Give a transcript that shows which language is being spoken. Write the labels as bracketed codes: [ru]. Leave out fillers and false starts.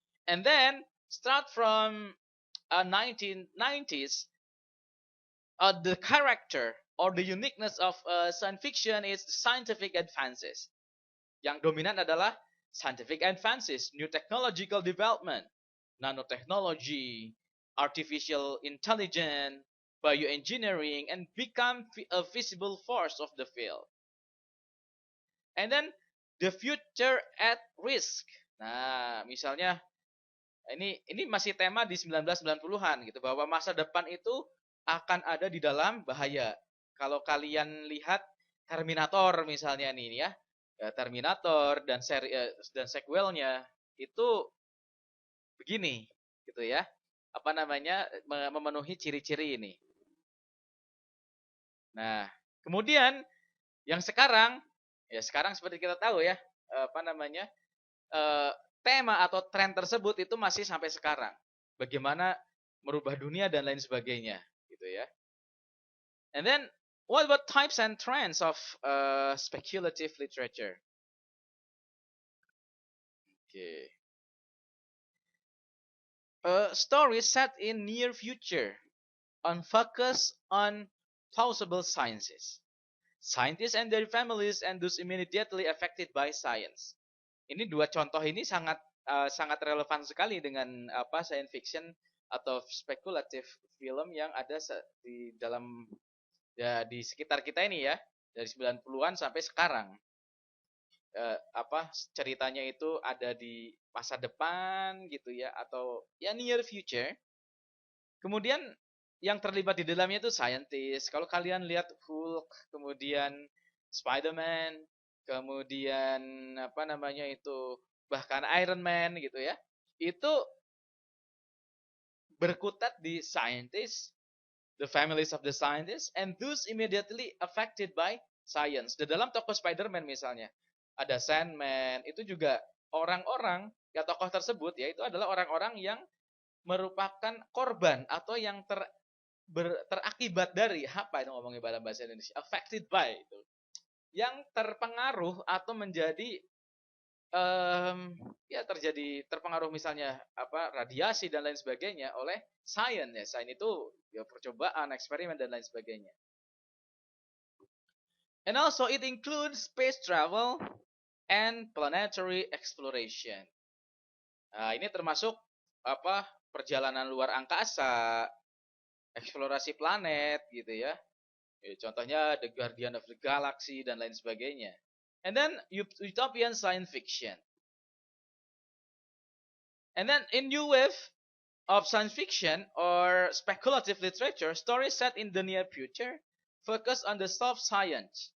[en] And then start from 1990s, the character or the uniqueness of science fiction is scientific advances. [id] Yang dominan adalah [en] scientific advances, new technological development, nanotechnology, artificial intelligence, bioengineering, and become a visible force of the field. And then the future at risk. [id] Nah, misalnya ini masih tema di 1990-an gitu, bahwa masa depan itu akan ada di dalam bahaya. Kalau kalian lihat Terminator misalnya nih ya, Terminator dan seri dan sequelnya itu begini gitu ya. Apa namanya? Memenuhi ciri-ciri ini. Nah, kemudian yang sekarang ya sekarang seperti kita tahu ya, apa namanya? eh, tema atau tren tersebut itu masih sampai sekarang. Bagaimana merubah dunia dan lain sebagainya, gitu ya. [en] And then, what about types and trends of speculative literature? Okay. Stories set in near future, on focus on plausible sciences. Scientists and their families and those immediately affected by science. [id] Ini dua contoh ini sangat relevan sekali dengan apa science fiction atau spekulatif film yang ada di dalam ya di sekitar kita ini ya, dari 90-an sampai sekarang. Apa ceritanya itu ada di masa depan gitu ya, atau ya near future. Kemudian yang terlibat di dalamnya itu scientist. Kalau kalian lihat Hulk, kemudian Spider-Man, kemudian apa namanya itu bahkan Iron Man gitu ya. Itu berkutat di [en] scientist, the families of the scientists, and those immediately affected by science. [id] Di dalam tokoh Spider-Man misalnya, ada Sandman, itu juga orang-orang, ya tokoh tersebut ya itu adalah orang-orang yang merupakan korban atau yang terakibat dari apa itu ngomongnya dalam bahasa Indonesia, affected by itu, yang terpengaruh atau menjadi ya terjadi terpengaruh misalnya apa radiasi dan lain sebagainya oleh science ya. Science itu ya percobaan, eksperimen dan lain sebagainya. [en] And also it includes space travel and planetary exploration. [id] Nah, ini termasuk apa perjalanan luar angkasa, eksplorasi planet gitu ya. Contohnya The Guardian of the Galaxy dan lain sebagainya. [en] And then utopian science fiction. And then in new wave of science fiction or speculative literature, stories set in the near future focus on the soft science.